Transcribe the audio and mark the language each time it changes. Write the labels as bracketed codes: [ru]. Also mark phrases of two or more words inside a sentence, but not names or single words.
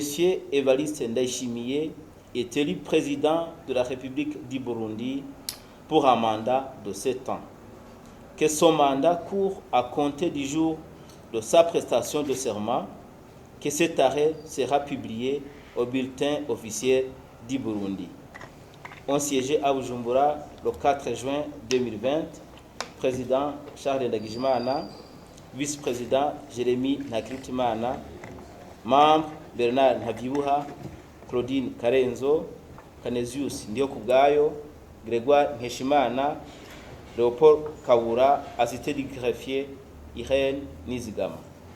[fr] Évariste Ndayishimiye est élu président de la République du Burundi pour un mandat de 7 ans, que son mandat court à compter du jour de sa prestation de serment, que cet arrêt sera publié au bulletin officiel du Burundi. On siégeait à Bujumbura le 4 juin 2020, président Charles Ndagijimana, vice-président Jérémy Ntakiritimana, membre Bernard Ntabyibuha, Claudine Karenzo, Canesius Ndiyokubwayo, Grégoire Nkeshimana, Léopold Kabura, assisté du greffier Irène Nizigama.